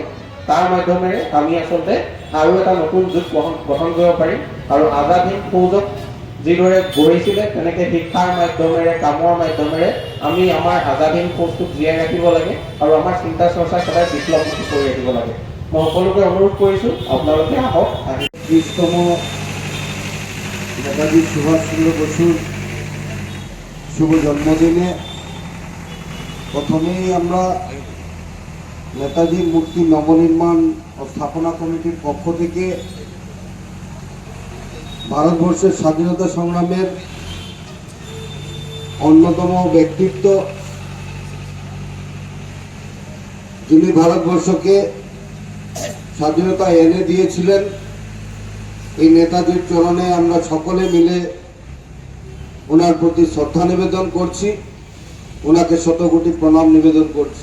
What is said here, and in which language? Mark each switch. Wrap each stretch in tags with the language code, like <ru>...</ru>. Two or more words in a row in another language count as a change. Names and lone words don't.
<as>তাৰ মাধ্যমেৰে আমি আচলতে আৰু এটা নতুন যুগ গঠন কৰিব পাৰিম। আৰু আজাদ হিন্দ ফৌজক যিদৰে গঢ়িছিলে তেনেকৈ শিক্ষাৰ মাধ্যমেৰে কামৰ মাধ্যমেৰে আমি আমাৰ আজাদ হিন্দ ফৌজটোক জীয়াই ৰাখিব লাগে আৰু আমাৰ চিন্তা চৰ্চা সদায় বিপ্লৱমুখী কৰি ৰাখিব লাগে। মই সকলোকে অনুৰোধ কৰিছোঁ আপোনালোকে আহক।</as> <bn>30তম নেতাজি সুভাষ চন্দ্র বসুর শুভ জন্মদিনে প্রথমেই আমরা নেতাজির মূর্তি নবনির্মাণ ও স্থাপনা কমিটির পক্ষ থেকে ভারতবর্ষের স্বাধীনতা সংগ্রামের অন্যতম ব্যক্তিত্ব, যিনি ভারতবর্ষকে স্বাধীনতা এনে দিয়েছিলেন, এই নেতাজির চরণে আমরা সকলে মিলে ওনার প্রতি শ্রদ্ধা নিবেদন করছি, ওনাকে শতকোটি প্রণাম নিবেদন করছি।</bn>